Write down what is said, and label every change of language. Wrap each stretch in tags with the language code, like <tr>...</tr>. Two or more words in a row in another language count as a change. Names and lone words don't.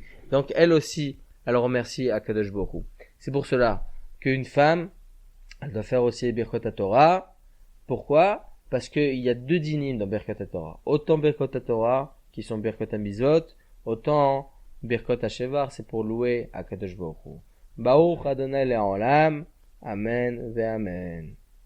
<fr>Donc, elle aussi, elle remercie</fr> <he>הקדוש ברוך הוא.</he> <fr>C'est pour cela qu'une femme, elle doit faire aussi</fr> <he>ברכות התורה.</he> <fr>Pourquoi? Parce qu'il y a deux dinim dans</fr> <he>ברכות התורה.</he> <fr>Autant</fr> <he>ברכות התורה,</he> <fr>qui sont</fr> <he>ברכות מצוות,</he> <fr>autant</fr> <he>ברכות שבח,</he> <fr>c'est pour louer</fr> <he>הקדוש ברוך הוא. ברוך אדוני לעולם. אמן ואמן.</he>